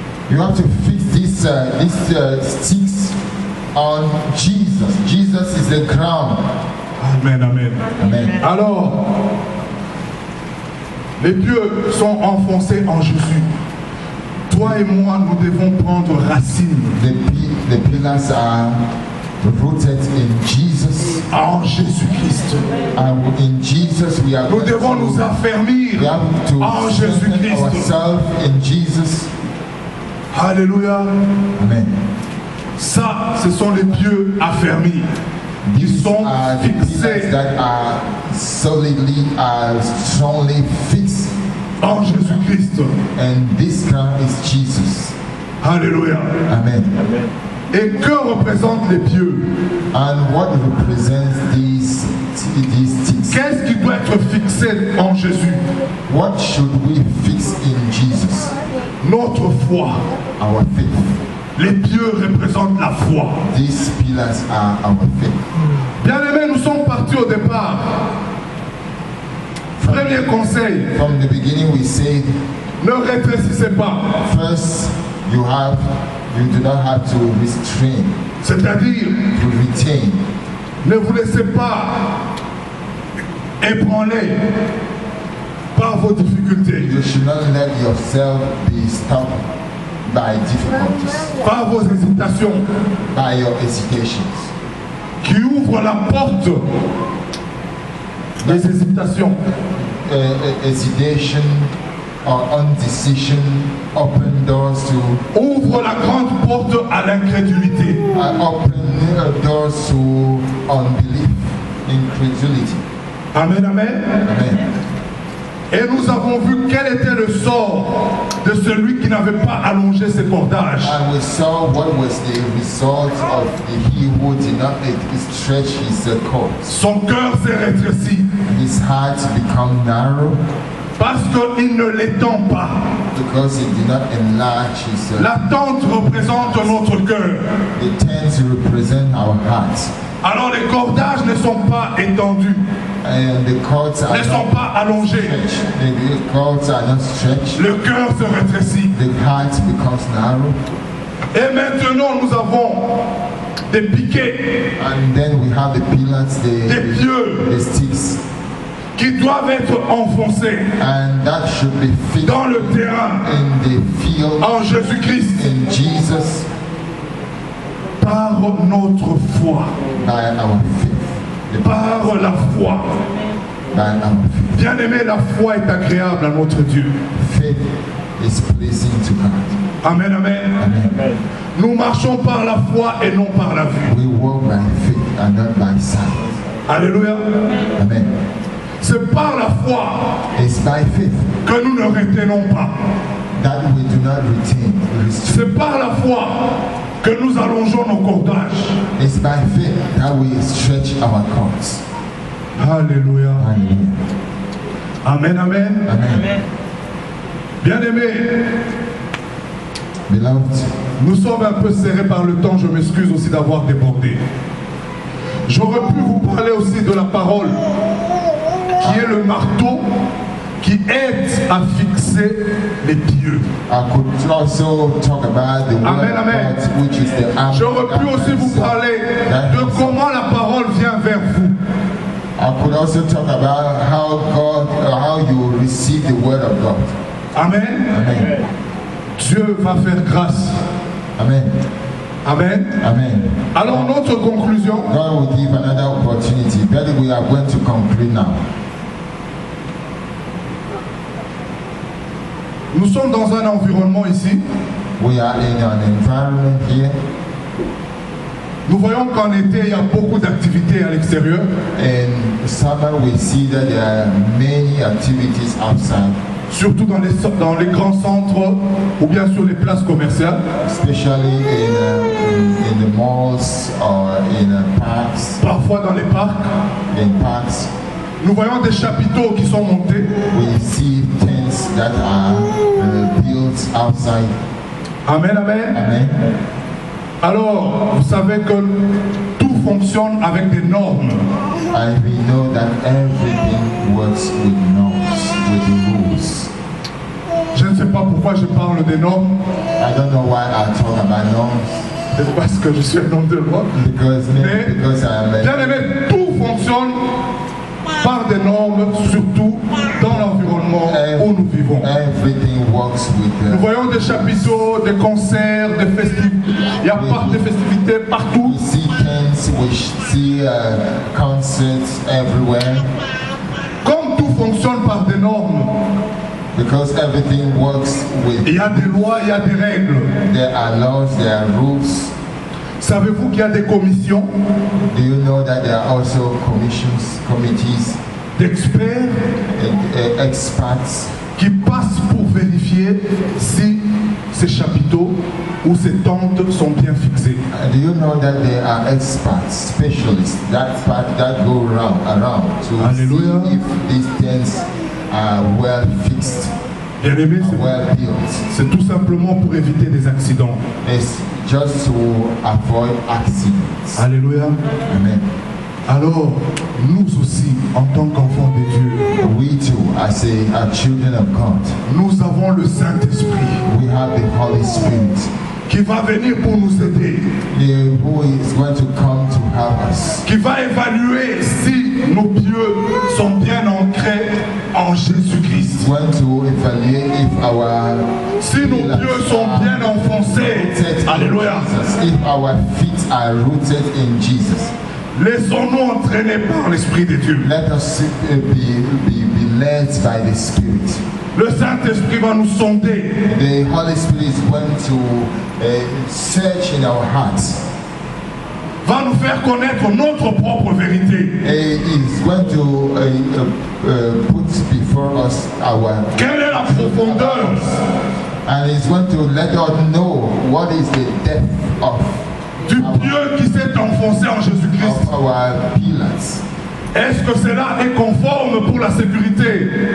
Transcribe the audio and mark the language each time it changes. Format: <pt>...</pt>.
<en>You have to fix these sticks on Jesus. Jesus is the ground. Amen, amen. Amen.</en> <fr>Alors, les pieux sont enfoncés en Jésus. Toi et moi, nous devons prendre racine</fr> <en>The pillars are rooted in Jesus.</en> <fr>en Jésus-Christ.</fr> <en>And in Jesus we are</en> <fr>Nous devons nous</fr> <en>we</en> <fr>affermir</fr> <en>have to</en> <fr>en</fr> <en>strengthen</en> <fr>Jésus-Christ.</fr> <en>ourselves in Jesus.</en> <fr>Alléluia.</fr> <en>Amen.</en> <fr>Ça, ce sont les pieux affermis. Ils</fr> <en>These</en> <fr>sont</fr> <en>are the pillars</en> <fr>fixés</fr> <en>that are solidly, strongly fixed.</en> <fr>en Jésus-Christ.</fr> <en>And this ground is Jesus.</en> <fr>Alléluia.</fr> <en>Amen.</en> <fr>Et que représentent les pieux?</fr> <en>And what represents these sticks?</en> <fr>Qu'est-ce qui doit être fixé en Jésus?</fr> <en>What should we fix in Jesus?</en> <fr>Notre foi.</fr> <en>Our faith.</en> <fr>Les pieux représentent la foi.</fr> <en>These pillars are our faith.</en> <fr>Bien-aimés, nous sommes partis au départ. Premier conseil,</fr> <en>From the beginning, we said,</en> <fr>ne rétrécissez pas.</fr> <en>first, you do not have to restrain,</en> <fr>C'est-à-dire,</fr> <en>to retain.</en> <fr>ne vous laissez pas ébranler par vos difficultés,</fr> <en>You should not let yourself be stopped by difficulties,</en> <fr>par vos hésitations,</fr> <en>by your hesitations.</en> <fr>qui ouvrent la porte des hésitations.</fr> <en>Hesitation or indecision open doors to</en> <fr>Ouvre la grande porte à l'incrédulité.</fr> <en>open doors to unbelief, incredulity. Amen, amen. Amen.</en> <fr>Et nous avons vu quel était le sort de celui qui n'avait pas allongé ses cordages.</fr> <en>And we saw what was the result of he who did not stretch his cords.</en> <fr>Son cœur s'est rétréci</fr> <en>His heart become narrow</en> <fr>parce qu'il ne l'étend pas.</fr> <en>because he did not enlarge his.</en> <fr>La tente représente notre cœur.</fr> <en>The tents represent our hearts,</en> <fr>Alors les cordages ne sont pas étendus,</fr> <en>and the cords are</en> <fr>ne sont</fr> <en>not</en> <fr>pas allongés.</fr> <en>stretched. The cords are not stretched.</en> <fr>Le cœur se rétrécit.</fr> <en>The heart becomes narrow,</en> <fr>Et maintenant nous avons des piquets</fr> <en>and then we have the pillars,</en> <fr>Des pieux.</fr> <en>the sticks,</en> <fr>qui doivent être enfoncés</fr> <en>and that should be fixed</en> <fr>dans le terrain</fr> <en>in the field</en> <fr>en Jésus-Christ</fr> <en>in Jesus</en> <fr>par notre foi,</fr> <en>by our faith.</en> <fr>par la foi.</fr> <en>By our faith.</en> <fr>Bien-aimé, la foi est agréable à notre Dieu.</fr> <en>Faith is pleasing to God. Amen, amen. Amen.</en> <fr>Nous marchons par la foi et non par la vue.</fr> <en>We walk by faith and not by sight.</en> <fr>Alléluia.</fr> <en>Amen.</en> <fr>C'est par la foi</fr> <en>It's by faith</en> <fr>que nous ne retenons pas.</fr> <en>that we do not restrain.</en> <fr>C'est par la foi que nous allongeons nos cordages.</fr> <en>It's by faith that we stretch our cords.</en> <fr>Alléluia.</fr> <en>Hallelujah. Amen, amen. Amen.</en> <fr>Bien-aimé,</fr> <en>Beloved,</en> <fr>nous sommes un peu serrés par le temps. Je m'excuse aussi d'avoir débordé. J'aurais pu vous parler aussi de la parole, qui est le marteau qui aide à fixer les pieux.</fr> <en>I could also talk about the word Amen, of amen. God, which is the arm</en> <fr>J'aurais pu aussi vous parler de comment la parole vient vers vous.</fr> <en>I could also talk about how you receive the word of God. Amen. Amen.</en> <fr>Dieu va faire grâce.</fr> <en>Amen. Amen. Amen.</en> <fr>Alors notre conclusion,</fr> <en>God will give another opportunity. But we are going to conclude now.</en> <fr>nous sommes dans un environnement ici.</fr> <en>We are in an environment here.</en> <fr>Nous voyons qu'en été, il y a beaucoup d'activités à l'extérieur.</fr> <en>In summer, we see that there are many activities outside,</en> <fr>Surtout dans les grands centres ou bien sur les places commerciales.</fr> <en>especially in the malls or in parks.</en> <fr>Parfois dans les parcs.</fr> <en>In parks,</en> <fr>Nous voyons des chapiteaux qui sont montés.</fr> <en>we see tents that are built outside. Amen, amen. Amen.</en> <fr>Alors, vous savez que tout fonctionne avec des normes.</fr> <en>And we know that everything works with norms, with the rules.</en> <fr>Je ne sais pas pourquoi je parle des normes.</fr> <en>I don't know why I talk about norms.</en> <fr>C'est parce que je suis un homme de loi.</fr> <en>Because I am</en> <fr>Bien aimé, tout fonctionne par des normes, surtout dans l'environnement où nous vivons.</fr> <en>everything works with</en> <fr>Nous voyons des chapiteaux, des concerts, des festivités. Il y a des festivités partout.</fr> <en>we see tents, we see concerts everywhere.</en> <fr>Comme tout fonctionne par des normes,</fr> <en>Because everything works</en> <fr>il y</fr> <en>with,</en> <fr>a des lois, il y a des règles.</fr> <en>there are laws, there are rules.</en> <fr>Savez-vous qu'il y a des commissions</fr> <en>Do you know that there are also commissions, committees,</en> <fr>d'experts</fr> <en>experts</en> <fr>qui passent pour vérifier si ces chapiteaux ou ces tentes sont bien fixées?</fr> <en>Do you know that there are experts, specialists that go around to Hallelujah. see if these tents are well fixed?</en> <fr>Bien-aimé,</fr> <en>well built.</en> <fr>c'est tout simplement pour éviter des accidents.</fr> <en>It's just to avoid accidents.</en> <fr>Alléluia.</fr> <en>Amen.</en> <fr>Alors, nous aussi, en tant qu'enfants de Dieu,</fr> <en>We too, as children of God,</en> <fr>nous avons le Saint-Esprit</fr> <en>we have the Holy Spirit,</en> <fr>qui va venir pour nous aider,</fr> <en>who is going to come to help us,</en> <fr>qui va évaluer si nos pieux sont bien ancrés en Jésus-Christ.</fr> <en>going to evaluate</en> <fr>Si nos pieux sont bien enfoncés, alléluia,</fr> <en>if our feet are rooted in Jesus.</en> <fr>laissons-nous entraîner par l'Esprit de Dieu.</fr> <en>Let us be led by the Spirit.</en> <fr>Le Saint-Esprit va nous sonder.</fr> <en>The Holy Spirit is going to search in our hearts.</en> <fr>Va nous faire connaître notre propre vérité.</fr> <en>Is going to put before us our,</en> <fr>Quelle est la profondeur</fr> <en>and is going to let us know what is the depth of</en> <fr>du pieu qui s'est enfoncé en Jésus-Christ?</fr> <en>our pillars.</en> <fr>Est-ce que cela est conforme pour la sécurité?</fr>